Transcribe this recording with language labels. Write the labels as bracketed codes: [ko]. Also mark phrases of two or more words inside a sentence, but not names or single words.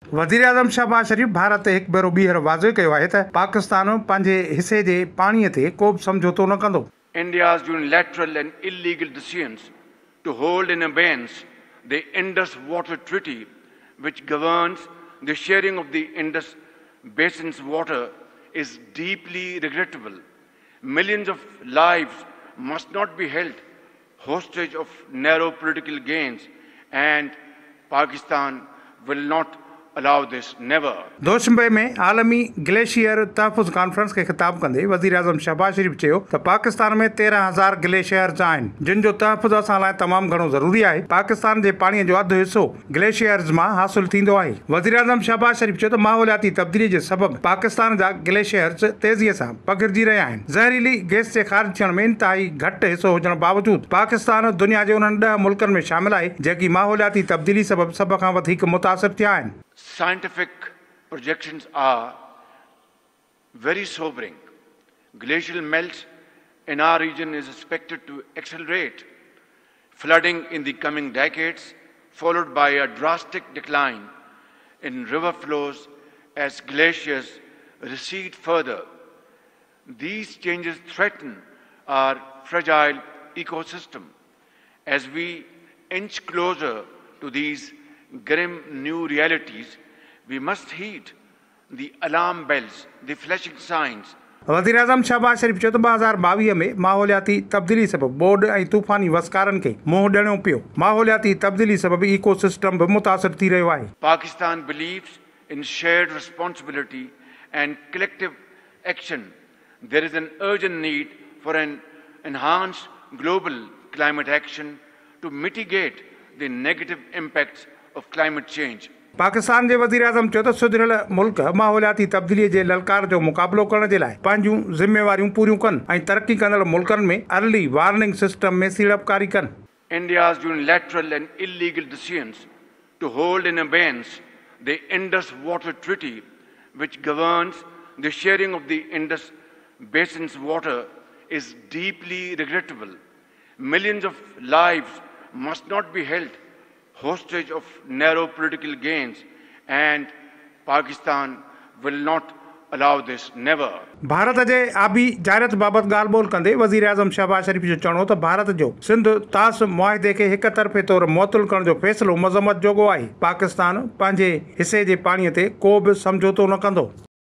[sd] वज़ीर आज़म शहबाज शरीफ भारत ते हिकु भेरो ॿीहर वाज़े कयो आहे त पाकिस्तान पंहिंजे हिसे जे पाणीअ ते को बि समझौतो न कंदो। [en] India's unilateral and illegal decisions to hold in abeyance the Indus Water Treaty, which governs the sharing of the Indus Basin's water, is deeply regrettable. Millions of lives must not be held hostage of narrow political gains, and Pakistan will not allow this, never. [sd] दोशंबे में आलमी ग्लेशियर तहफ़ुज़ कॉन्फ्रेंस के खिताब कंदे वज़ीर आज़म शहबाज शरीफ चयो त पाकिस्तान में 13,000 ग्लेशियर्स आहिनि जिन जो तहफ़ुज़ असां लाइ तमामु घणो ज़रूरी आहे। पाकिस्तान जे पाणीअ जो अधु हिसो ग्लेशियर्स मां हासिल थींदो आहे। वज़ीर आज़म शहबाज शरीफ चयो त माहौलियाती तब्दीली जे सबबि पाकिस्तान जा ग्लेशियर्स तेज़ीअ सां पकिड़िजी रहिया आहिनि। ज़हरीली गैस जे ख़ारिज थियण में इंतहाई घटि हिसो हुजण बावजूदि पाकिस्तान दुनिया जे उन्हनि 10 मुल्कनि में शामिल आहे जेकी माहौलियाती तब्दीली सबबि सभ खां वधीक मुतासिर थिया आहिनि। [en] Scientific projections are very sobering. Glacial melt in our region is expected to accelerate. Flooding in the coming decades, followed by a drastic decline in river flows as glaciers recede further. These changes threaten our fragile ecosystem. As we inch closer to these grim new realities, we must heed the alarm bells, the flashing signs. [sd] वज़ीर आज़म शहबाज शरीफ चयो त 2022 में माहौलियाती तब्दीली सबबि बोड ऐं तूफ़ानी वसकारनि खे मुंहुं ॾियणो पियो। माहौलियाती तब्दीली सबबि इकोसिस्टम बि मुतासिर थी रहियो आहे। [en] Pakistan believes in shared responsibility and collective action. There is an urgent need for an enhanced global climate action to mitigate the negative impacts of climate change. [sd] पाकिस्तान जे वज़ीर आज़म चयो त सुधरियल मुल्क माहौलियाती तब्दीलीअ जे ललकार जो मुक़ाबिलो करण जे लाइ पंहिंजूं ज़िम्मेवारियूं पूरियूं कनि ऐं तरक़ी कंदड़ मुल्कनि में [en] early warning system [sd] में सीड़पकारी कनि। [en] India's unilateral and illegal decisions to hold in abeyance the Indus Water Treaty, which governs the sharing of the Indus Basin's water, is deeply regrettable. Millions of lives must not be held hostage of narrow political gains, and Pakistan will not allow this, never. [sd] भारत जे आबी जायरत बाबति ॻाल्हि ॿोल कंदे वज़ीर आज़म शहबाज शरीफ जो चवणो त भारत जो सिंध तास मुआहिदे खे हिक तरफ़े तौर मुअतल करण जो फ़ैसिलो मज़म्मत जोॻो आहे। पाकिस्तान पंहिंजे हिसे जे पाणीअ ते को बि समझौतो न कंदो।